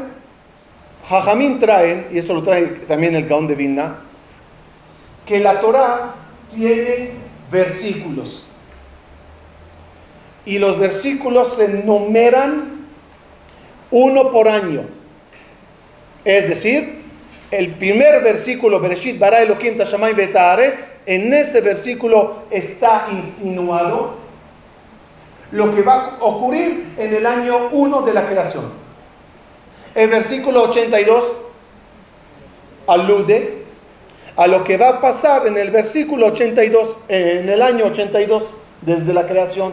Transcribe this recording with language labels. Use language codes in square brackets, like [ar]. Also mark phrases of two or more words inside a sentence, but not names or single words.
[es] Jajamín traen, y eso lo trae también el Gaón de Vilna, que la Torah tiene versículos. Y los versículos se numeran uno por año. Es decir, el primer versículo, [he] בראשית ברא אלקים את השמים ואת הארץ, [es] en ese versículo está insinuado lo que va a ocurrir en el año 1 de la creación. El versículo 82 alude a lo que va a pasar en el versículo 82, en el año 82 desde la creación.